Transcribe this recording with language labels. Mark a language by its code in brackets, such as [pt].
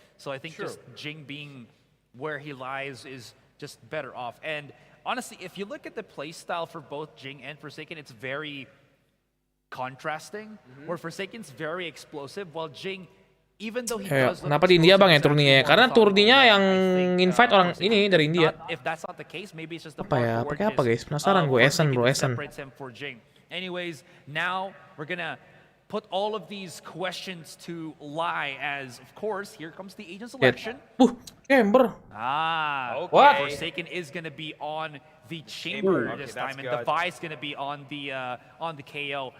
[en] So I think just Jing being where he lies is just better off. And honestly, if you look at the play style for both Jing and Forsaken, it's very contrasting. Where Forsaken's very explosive, while Jing, even though he does look [id] kenapa di India, Bang, ya turninya? Karena turninya yang invite orang ini dari India. [en] If that's not the case, maybe it's just the [id] Apa ya? Pakai apa, guys? Penasaran gue. Essen, bro, Essen. [en] Anyways, now we're gonna put all of these questions to lie as, of course, here comes the agent selection. Chamber. Okay. What? Forsaken is going to be on the chamber this time, and Devi is going to be on the KO.